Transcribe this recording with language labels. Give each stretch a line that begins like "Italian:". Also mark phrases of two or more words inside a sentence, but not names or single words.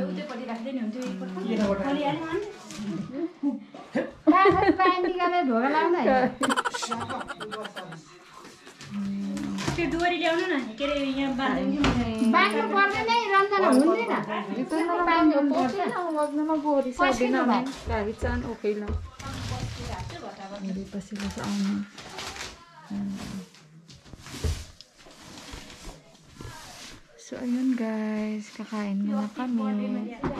Nepali: पानी निकालेर ढोका लाउन है त्यो डोरी ल्याउनु न के अरे यहाँ बाँध्नु बाँध्नु पर्दैन है रन्जना हुँदैन
Filipino: Dito na lang kami upo. Okay lang, huwag na mag-worry. Sabi namin, kahit saan okay lang. Hindi pa sila sa amin. So, ayun guys, kakain muna kami.